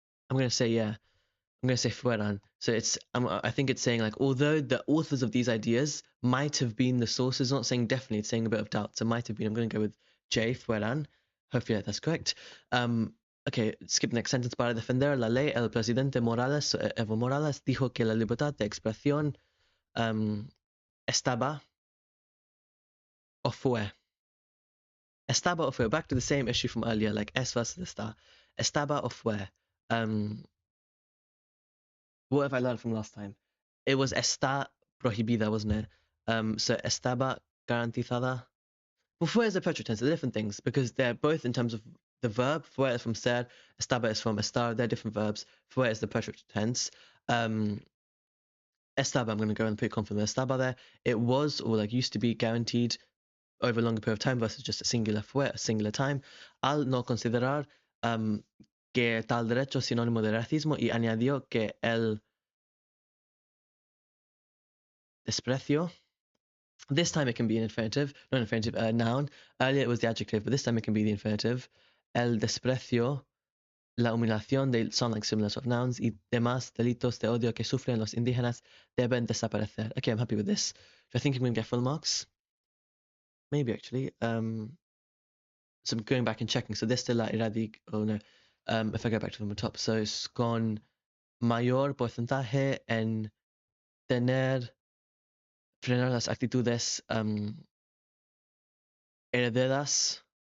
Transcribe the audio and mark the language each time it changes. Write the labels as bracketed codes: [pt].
[en] I'm going to say, yeah. I'm going to say fueran. So it's, I think it's saying like, although the authors of these ideas might have been the sources, not saying definitely, it's saying a bit of doubt. So might have been, I'm going to go with J, fueran. Hopefully that's correct. Okay, skip the next sentence. [es] Para defender la ley, el presidente Morales, Evo Morales, dijo que la libertad de expresión estaba o fue. [en] Estaba o fue. Back to the same issue from earlier, like es versus está. Estaba o fue. What have I learned from last time? It was está prohibida, wasn't it? So estaba garantizada. Well, fue is a preterite tense. They're different things because they're both in terms of the verb. Fue is from ser, estaba is from estar. They're different verbs. Fue is the preterite tense. Estaba, I'm going to go and put confident estaba there. It was, or like used to be, guaranteed over a longer period of time versus just a singular fue, a singular time. [es] Al no considerar que tal derecho es sinónimo de racismo y añadió que el desprecio. [en] This time it can be an infinitive, not an infinitive, noun. Earlier it was the adjective, but this time it can be the infinitive. El desprecio la humillación, they sound like similar sort of nouns. [es] Y demás delitos de odio que sufren los indígenas deben desaparecer. [en] Okay, I'm happy with this. Do I think I'm going to get full marks? Maybe actually. So I'm going back and checking. So this de la erradic, oh no. If I go back to the top, so it's con mayor porcentaje en tener, frenar las actitudes heredadas